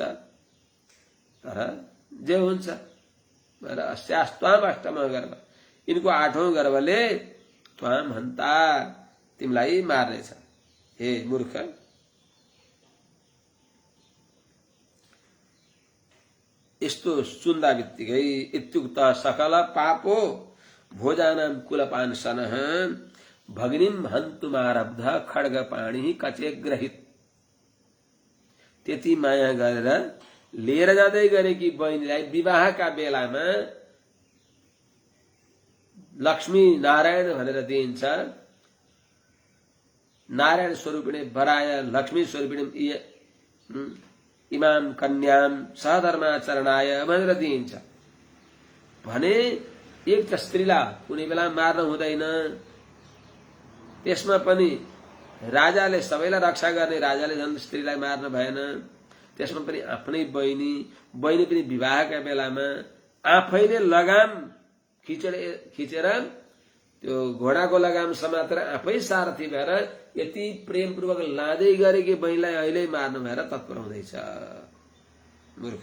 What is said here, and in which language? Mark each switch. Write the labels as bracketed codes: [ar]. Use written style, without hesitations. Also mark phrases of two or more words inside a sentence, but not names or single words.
[ne] तर जे हुन्छ भनेर [sa] अस्यास्त्वाम अष्टम गर्भ, [ne] यिनको 8औं गर्भले [sa] त्वाम हन्ता, [ne] तिमीलाई मार्नेछ हे मूर्ख। यस्तो सुन्दा बित्तिकै [sa] इत्युक्त सकल पापो भोजानां कुलपांसनः भगिनीम हन्तुमारब्ध खड्गपाणी कचे ग्रहित। [ne] त्यति माया गरेर लिएर जाँदै गरेकी बहिनीलाई विवाहका बेलामा लक्ष्मी नारायण भनेर दिइन्छ। [sa] नारायण स्वरूपिणे वराय लक्ष्मी स्वरूपिणे इमाम कन्याम सहधर्माचरणाय [ne] भनेर दिइन्छ भने एक त स्त्रीलाई कुनै बेला मार्न हुँदैन। त्यसमा पनि राजाले सबैलाई रक्षा गर्ने राजाले झन् स्त्रीलाई मार्न भएन। त्यसमा पनि आफ्नै बहिनी पनि विवाहका बेलामा आफैले लगाम खिचेर त्यो घोडाको लगाम समातेर आफै सारथी भएर यति प्रेमपूर्वक लाँदै गरेकी बहिनीलाई अहिले मार्नु भएर तत्पर हुँदैछ मूर्ख।